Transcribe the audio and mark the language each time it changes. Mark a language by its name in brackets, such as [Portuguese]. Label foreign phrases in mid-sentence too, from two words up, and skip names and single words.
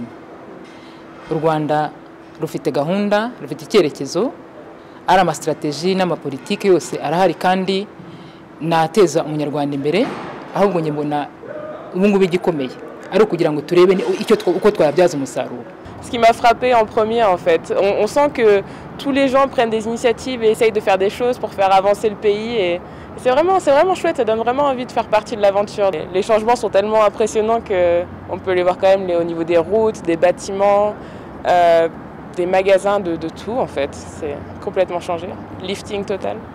[Kinyarwanda] U Rwanda rufite gahunda, rufite icyerekezo, ari ama strategy n'amapolitike yose arahari kandi nateza umunyarwanda imbere, ahubwo nge mbona ubungubu igikomeye ari ukugira ngo turebe uko twabyaza umusaruro. [French] Ce qui m'a frappé en premier en fait, on sent que tous les gens prennent des initiatives et essayent de faire des choses pour faire avancer le pays et c'est vraiment chouette, ça donne vraiment envie de faire partie de l'aventure. Les changements sont tellement impressionnants qu'on peut les voir quand même au niveau des routes, des bâtiments, des magasins, de tout en fait, c'est complètement changé, lifting total.